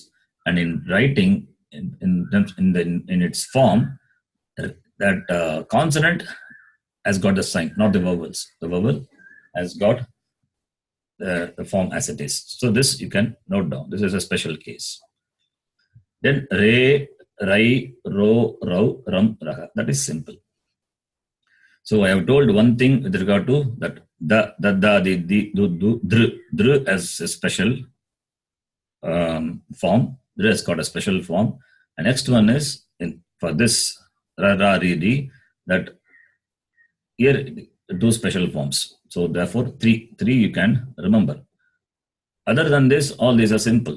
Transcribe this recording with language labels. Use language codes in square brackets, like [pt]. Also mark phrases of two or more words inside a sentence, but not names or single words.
[en] And in writing, in its form, that consonant has got the sign, not the vowels. The vowel has got the form as it is. So this you can note down. This is a special case. Then [sa] re, rai, ro, rau, ram, [en] raha. That is simple. So I have told one thing with regard to that [sa] da, di, du, [en] dr as a special form. Dr has got a special form. And next one is for this [sa] ra, ra, ri, ri, [en] that here two special forms. So therefore three you can remember. Other than this, all these are simple.